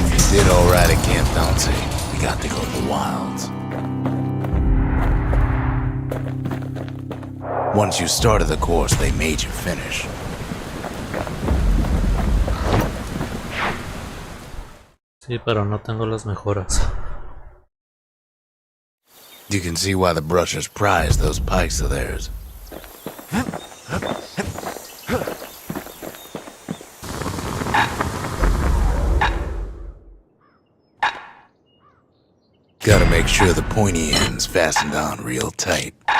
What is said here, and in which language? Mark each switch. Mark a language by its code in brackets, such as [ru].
[en] Did all right at Camp Dante. We got to go to the wilds. Once you started the course, they made you finish. [es] Sí, pero no tengo las mejoras. [en] You can see why the brushers prize those pikes of theirs. Gotta make sure the pointy end's fastened on real tight.